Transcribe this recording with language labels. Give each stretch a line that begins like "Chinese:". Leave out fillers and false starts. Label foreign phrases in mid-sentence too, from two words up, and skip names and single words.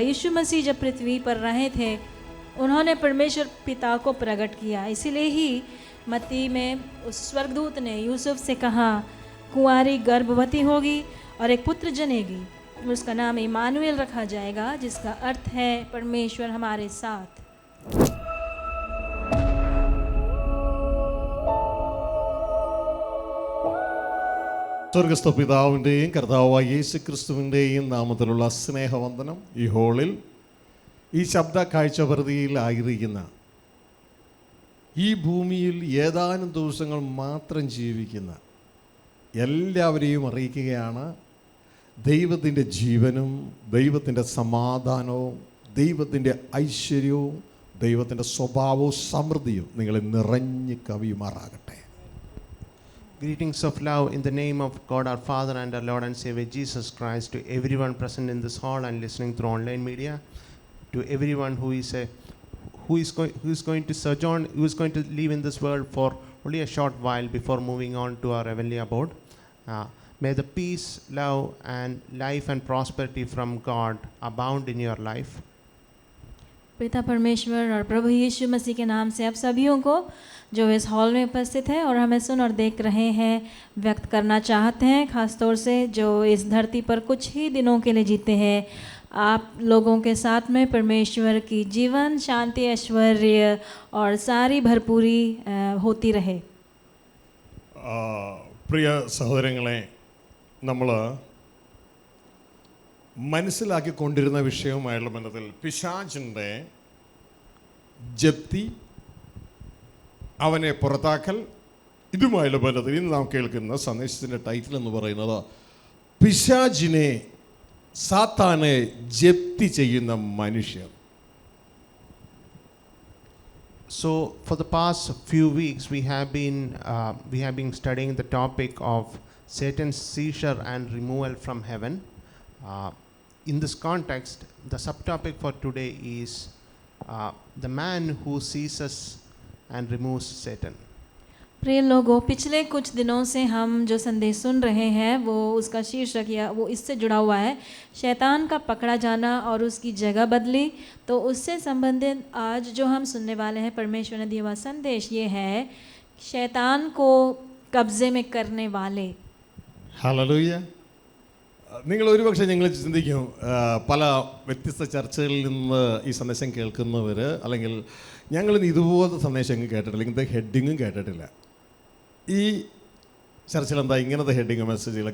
Hindi: यीशु मसीह जब पृथ्वी पर रहे थे उन्होंने परमेश्वर पिता को प्रकट किया। इसीलिए ही मत्ती में उस स्वर्गदूत ने यूसुफ से कहा कुंवारी गर्भवती होगी और एक पुत्र जनेगी, उसका नाम इमानुएल रखा जाएगा, जिसका अर्थ है परमेश्वर हमारे साथ।
Malayalam: സ്വർഗസ്ഥ പിതാവിൻ്റെയും കർത്താവായ യേശു ക്രിസ്തുവിൻ്റെയും നാമത്തിലുള്ള സ്നേഹവന്ദനം. ഈ ഹോളിൽ ഈ ശബ്ദ കാഴ്ചപരിധിയിലായിരിക്കുന്ന ഈ ഭൂമിയിൽ ഏതാനും ദിവസങ്ങൾ മാത്രം ജീവിക്കുന്ന എല്ലാവരെയും അറിയിക്കുകയാണ് ദൈവത്തിൻ്റെ ജീവനും ദൈവത്തിൻ്റെ സമാധാനവും ദൈവത്തിൻ്റെ ഐശ്വര്യവും ദൈവത്തിൻ്റെ സ്വഭാവവും സമൃദ്ധിയും നിങ്ങളെ നിറഞ്ഞു കവിയുമാറാകട്ടെ.
English: Greetings of love in the name of God our Father and our Lord and Savior Jesus Christ to everyone present in this hall and listening through online media, to everyone who is going to sojourn, who is going to live in this world for only a short while before moving on to our heavenly abode. May the peace, love and life and prosperity from God abound in your life.
Hindi: पिता परमेश्वर और प्रभु यीशु मसीह के नाम से आप सभियों को जो इस हॉल में उपस्थित हैं और हमें सुन और देख रहे हैं व्यक्त करना चाहते हैं, ख़ास तौर से जो इस धरती पर कुछ ही दिनों के लिए जीते हैं, आप लोगों के साथ में परमेश्वर की जीवन, शांति, ऐश्वर्य और सारी भरपूरी होती रहे.
Malayalam: പ്രിയ സഹോദരങ്ങളെ, നമ്മൾ മനസ്സിലാക്കിക്കൊണ്ടിരുന്ന വിഷയവുമായുള്ള ബന്ധത്തിൽ പിശാചിൻ്റെ ജപ്തി, അവനെ പുറത്താക്കൽ, ഇതുമായുള്ള ബന്ധത്തിൽ ഇന്ന് നാം കേൾക്കുന്ന സന്ദേശത്തിൻ്റെ ടൈറ്റിൽ എന്ന് പറയുന്നത് പിശാചിനെ, സാത്താനെ ജപ്തി ചെയ്യുന്ന മനുഷ്യർ.
English: So for the past few weeks we have been studying the topic of Satan's seizure and removal from heaven. In this context, the subtopic for today is the man who seizes and removes Satan.
Hindi: प्रिय लोगों, पिछले कुछ दिनों से हम जो संदेश सुन रहे हैं वो उसका शीर्षक या वो इससे जुड़ा हुआ है शैतान का पकड़ा जाना और उसकी जगह बदली। तो उससे संबंधित आज जो हम सुनने वाले हैं परमेश्वर ने दिया हुआ संदेश ये है शैतान को कब्जे में करने वाले.
Malayalam: ഹല്ലേലൂയ. നിങ്ങൾ ഒരുപക്ഷെ നിങ്ങൾ ചിന്തിക്കും, പല വ്യത്യസ്ത ചർച്ചകളിൽ നിന്ന് ഈ സന്ദേശം കേൾക്കുന്നവർ, അല്ലെങ്കിൽ ഞങ്ങളിന്ന് ഇതുപോലത്തെ സന്ദേശം കേട്ടിട്ടില്ല, ഇങ്ങനത്തെ ഹെഡിങ്ങും കേട്ടിട്ടില്ല, ഈ ചർച്ചയിൽ എന്താ ഇങ്ങനത്തെ
English: heading messages?